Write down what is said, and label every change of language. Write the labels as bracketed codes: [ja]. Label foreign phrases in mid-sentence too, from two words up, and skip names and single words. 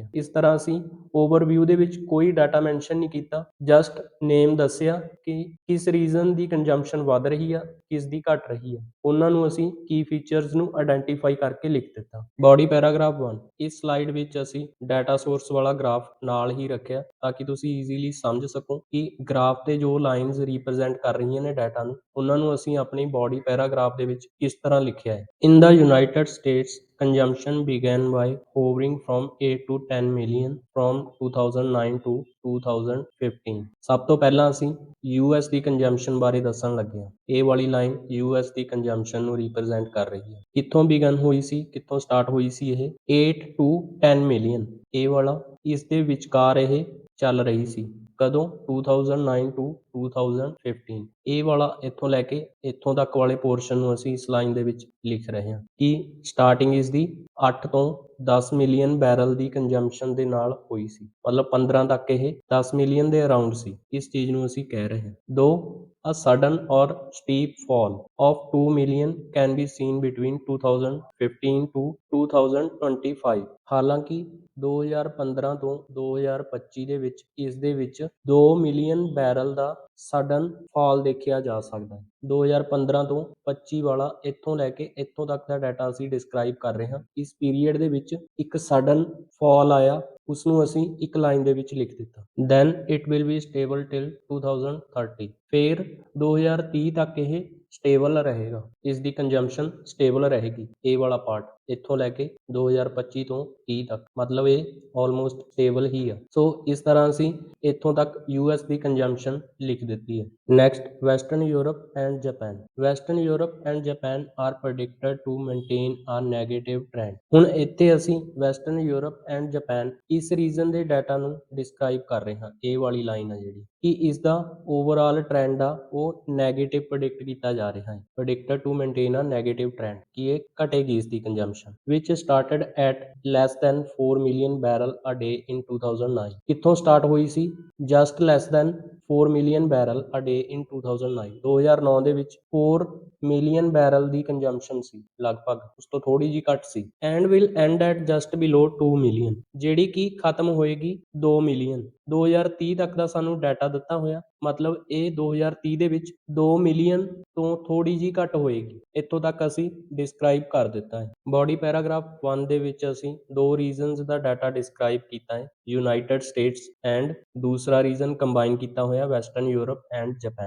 [pa] ਇਸ ਤਰ੍ਹਾਂ ਅਸੀਂ ਓਵਰਵਿਊ ਦੇ ਵਿੱਚ ਕੋਈ ਡਾਟਾ ਮੈਂਸ਼ਨ ਨਹੀਂ ਕੀਤਾ, [en] just name [pa] ਦੱਸਿਆ ਕਿ ਕਿਸ ਰੀਜ਼ਨ ਦੀ ਕੰਜ਼ੰਪਸ਼ਨ ਵੱਧ ਰਹੀ ਆ, ਕਿਸ ਦੀ ਘਟ ਰਹੀ ਆ, ਉਹਨਾਂ ਨੂੰ ਅਸੀਂ ਕੀ ਫੀਚਰਸ ਨੂੰ ਆਇਡੈਂਟੀਫਾਈ ਕਰਕੇ ਲਿਖ ਦਿੱਤਾ। [en] body paragraph 1, [pa] ਇਸ ਸਲਾਈਡ ਵਿੱਚ ਅਸੀਂ [en] data source [pa] ਵਾਲਾ ਗ੍ਰਾਫ ਨਾਲ ਹੀ ਰੱਖਿਆ ਤਾਂ ਕਿ ਤੁਸੀਂ ਈਜ਼ੀਲੀ ਸਮਝ ਸਕੋ ਕਿ ਗ੍ਰਾਫ ਤੇ ਜੋ [en] lines represent [pa] ਕਰ ਰਹੀਆਂ ਨੇ ਡਾਟਾ ਨੂੰ, ਉਹਨਾਂ ਨੂੰ ਅਸੀਂ ਆਪਣੀ [en] body paragraph [pa] ਦੇ ਵਿੱਚ ਕਿਸ ਤਰ੍ਹਾਂ ਲਿਖਿਆ ਹੈ। [en] In the United States consumption began by hovering from 8 to 10 million from 2009 to 2015। [pa] ਸਭ ਤੋਂ ਪਹਿਲਾਂ ਅਸੀਂ US ਦੀ ਕੰਜੰਪਸ਼ਨ ਬਾਰੇ ਦੱਸਣ ਲੱਗੇ ਹਾਂ। ਇਹ ਵਾਲੀ ਲਾਈਨ US ਦੀ ਕੰਜੰਪਸ਼ਨ ਨੂੰ ਰਿਪਰੈਜ਼ੈਂਟ ਕਰ ਰਹੀ ਹੈ। ਕਿੱਥੋਂ ਬਿਗਨ ਹੋਈ ਸੀ, ਕਿੱਥੋਂ ਸਟਾਰਟ ਹੋਈ ਸੀ ਇਹ 8 to 10 ਮਿਲੀਅਨ, ਇਹ ਵਾਲਾ ਇਸ ਦੇ ਵਿਚਕਾਰ ਇਹ ਚੱਲ ਰਹੀ ਸੀ। ਕਦੋਂ 2009 to 2015। ਇਹ ਵਾਲਾ ਇੱਥੋਂ ਲੈ ਕੇ ਇੱਥੋਂ ਤੱਕ ਵਾਲੇ ਪੋਰਸ਼ਨ ਨੂੰ ਅਸੀਂ ਇਸ ਲਾਈਨ ਦੇ ਵਿੱਚ ਲਿਖ ਰਹੇ ਹਾਂ ਕਿ ਸਟਾਰਟਿੰਗ ਇਸ ਦੀ 8 ਤੋਂ 10 ਮਿਲੀਅਨ ਬੈਰਲ ਦੀ ਕੰਜੰਪਸ਼ਨ ਦੇ ਨਾਲ ਹੋਈ ਸੀ, ਮਤਲਬ 15 ਤੱਕ ਇਹ 10 ਮਿਲੀਅਨ ਦੇ ਅਰਾਊਂਡ ਸੀ। ਇਸ ਚੀਜ਼ ਨੂੰ ਅਸੀਂ ਕਹਿ ਰਹੇ ਹਾਂ। [en] ਦੋ a sudden or steep fall of 2 million can be seen between 2015 to 2025। [pa] ਹਾਲਾਂਕਿ 2015 ਤੋਂ 2025 ਦੇ ਵਿੱਚ ਇਸ ਦੇ ਵਿੱਚ 2 ਮਿਲੀਅਨ ਬੈਰਲ ਦਾ [en] sudden fall [pa] ਦੇਖਿਆ ਜਾ ਸਕਦਾ ਹੈ। 2015 ਤੋਂ 25 ਵਾਲਾ ਇੱਥੋਂ ਲੈ ਕੇ ਇੱਥੋਂ ਤੱਕ ਦਾ ਡਾਟਾ ਅਸੀਂ ਡਿਸਕ੍ਰਾਈਬ ਕਰ ਰਹੇ ਹਾਂ। ਇਸ ਪੀਰੀਅਡ ਦੇ ਵਿੱਚ ਇੱਕ [en] sudden fall [pa] ਆਇਆ, ਉਸ ਨੂੰ ਅਸੀਂ ਇੱਕ ਲਾਈਨ ਦੇ ਵਿੱਚ ਲਿਖ ਦਿੱਤਾ। [en] then it will be stable till 2030। [pa] ਫਿਰ 2030 ਤੱਕ ਇਹ ਸਟੇਬਲ ਰਹੇਗਾ, ਇਸ ਦੀ ਕੰਜੰਪਸ਼ਨ ਸਟੇਬਲ ਰਹੇਗੀ। ਇਹ ਵਾਲਾ ਪਾਰਟ ਇੱਥੋਂ ਲੈ ਕੇ 2025 ਤੋਂ 30 ਤੱਕ, ਮਤਲਬ ਇਹ [en] almost stable [pa] ਹੀ ਆ। ਸੋ ਇਸ ਤਰ੍ਹਾਂ ਅਸੀਂ ਇੱਥੋਂ ਤੱਕ US ਦੀ ਕੰਜੰਪਸ਼ਨ ਲਿਖ ਦਿੱਤੀ ਹੈ। [en] Next Western Europe and Japan. Western Europe and Japan are predicted to maintain a negative trend. [pa] ਹੁਣ ਇੱਥੇ ਅਸੀਂ [en] Western Europe and Japan [pa] ਇਸ ਰੀਜਨ ਦੇ ਡਾਟਾ ਨੂੰ ਡਿਸਕ੍ਰਾਈਬ ਕਰ ਰਹੇ ਹਾਂ। ਇਹ ਵਾਲੀ ਲਾਈਨ ਆ ਜਿਹੜੀ ਕਿ ਇਸ ਦਾ [en] overall trend [pa] ਆ ਉਹ ਨੈਗੇਟਿਵ ਪ੍ਰੈਡਿਕਟ ਕੀਤਾ ਜਾ ਰਿਹਾ ਹੈ। [en] predicted to maintain a negative trend, [pa] ਕਿ ਇਹ ਘਟੇਗੀ ਇਸ ਦੀ ਕੰਜੰਪਸ਼ਨ [en] which started at less than 4 million barrel a day in 2009। [pa] ਕਿੱਥੋਂ ਸਟਾਰਟ ਹੋਈ ਸੀ? [en] just less than 4 million barrel a day in 2009। [pa] 2009 ਦੇ ਵਿੱਚ 4 ਮਿਲੀਅਨ ਬੈਰਲ ਦੀ ਕੰਜੰਪਸ਼ਨ ਸੀ ਲਗਭਗ, ਉਸ ਤੋਂ ਥੋੜੀ ਜੀ ਘੱਟ ਸੀ। [en] and will end at just below 2 million, [pa] ਜਿਹੜੀ ਕਿ ਖਤਮ ਹੋਏਗੀ 2 ਮਿਲੀਅਨ। 2030 ਤੱਕ ਦਾ ਸਾਨੂੰ ਡਾਟਾ ਦਿੱਤਾ ਹੋਇਆ, ਮਤਲਬ ਇਹ 2030 ਦੇ ਵਿੱਚ 2 ਮਿਲੀਅਨ ਤੋਂ ਥੋੜੀ ਜੀ ਘੱਟ ਹੋਏਗੀ। ਇੱਥੋਂ ਤੱਕ ਅਸੀਂ ਡਿਸਕ੍ਰਾਈਬ ਕਰ ਦਿੱਤਾ ਹੈ। [en] body paragraph 1 [pa] ਦੇ ਵਿੱਚ ਅਸੀਂ ਦੋ ਰੀਜ਼ਨਸ ਦਾ ਡਾਟਾ ਡਿਸਕ੍ਰਾਈਬ ਕੀਤਾ ਹੈ, [en] United States and [pa] ਦੂਸਰਾ ਰੀਜ਼ਨ ਕੰਬਾਈਨ ਕੀਤਾ ਹੋਇਆ [en] Western Europe and Japan.